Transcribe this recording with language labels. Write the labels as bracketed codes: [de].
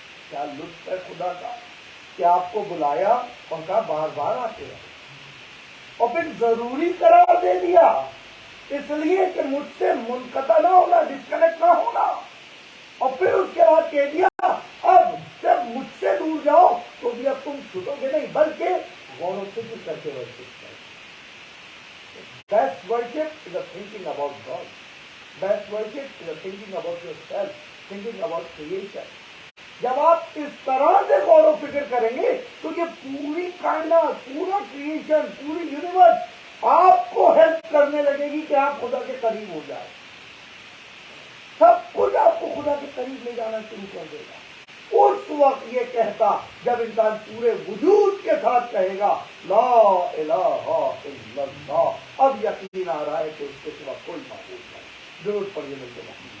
[ur] کیا لطف ہے خدا کا کہ آپ کو بلایا اور کہا بار بار آتے ہیں, اور پھر ضروری قرار دے دیا اس لیے کہ مجھ سے منقطع نہ ہونا, ڈسکنیکٹ نہ ہونا. اور پھر اس کے بعد کہہ دیا اب جب مجھ سے دور جاؤ تو بھی اب تم چھٹو گے نہیں, بلکہ غور و فکر کر کے ورشپ کرو. [en] Best worship is a thinking about God. Best worship is a thinking about yourself, thinking about creation. [ur] جب آپ اس طرح سے غور و فکر کریں گے تو یہ پوری کائنات, پورا کریشن, پوری یونیورس آپ کو ہیلپ کرنے لگے گی کہ آپ خدا کے قریب ہو جائیں. سب کچھ آپ کو خدا کے قریب لے جانا شروع کر دے گا. اس وقت یہ کہتا جب انسان پورے وجود کے ساتھ کہے گا [ar] لا الہ الا اللہ, [ur] اب یقین آ رہا ہے کہ اس کے سوا کوئی معبود نہیں. ضرور پڑھیے ملتے ہیں.